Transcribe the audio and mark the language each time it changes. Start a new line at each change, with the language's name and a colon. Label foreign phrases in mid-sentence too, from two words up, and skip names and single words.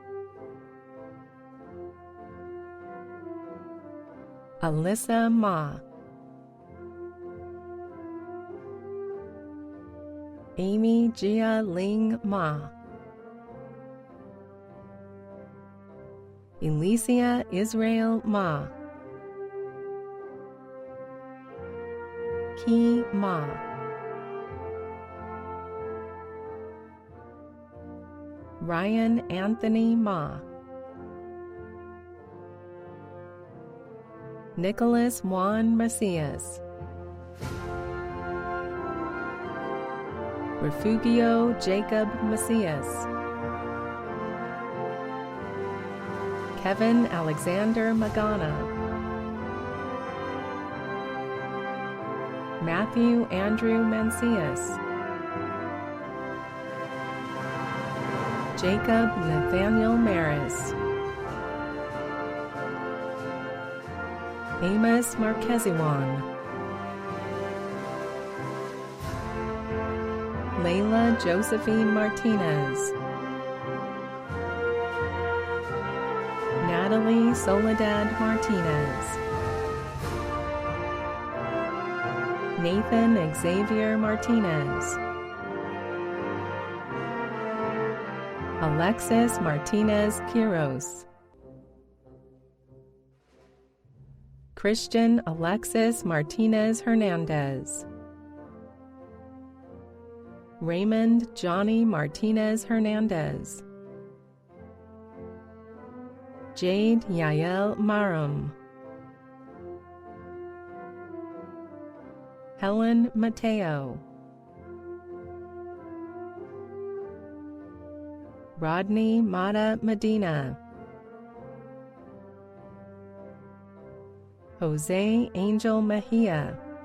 English: Alyssa Ma, Amy Jia Ling Ma, Elysia Israel Ma, Ki Ma, Ryan Anthony Ma, Nicholas Juan Macias, Refugio Jacob Macias, Kevin Alexander Magana, Matthew Andrew Mancias, Jacob Nathaniel Maris, Amos Marqueziwan, Layla Josephine Martinez, Natalie Soledad Martinez, Nathan Xavier Martinez, Alexis Martinez Quiros, Christian Alexis Martinez Hernandez, Raymond Johnny Martinez Hernandez, Jade Yael Marum, Helen Mateo, Rodney Mata Medina, Jose Angel Mejia,